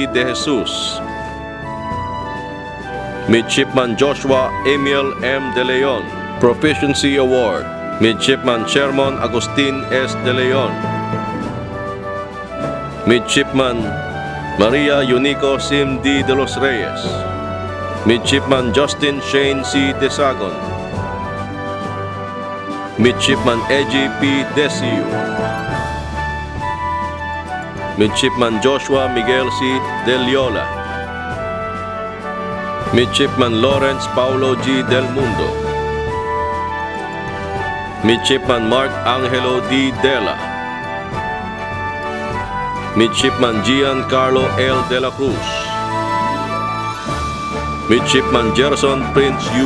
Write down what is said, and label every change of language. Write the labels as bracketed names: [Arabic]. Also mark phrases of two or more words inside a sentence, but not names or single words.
[English] De Jesus, Midshipman Joshua Emil M. De Leon, Proficiency Award, Midshipman Sherman Agustin S. De Leon, Midshipman Maria Unico Sim D. De Los Reyes, Midshipman Justin Shane C. Desagon, Midshipman Eji P. Desiu, Midshipman Joshua Miguel C. Del Yola, Midshipman Lawrence Paulo G. Del Mundo, Midshipman Mark Angelo D. Dela, Midshipman Giancarlo L. De La Cruz, Midshipman Gerson Prince U.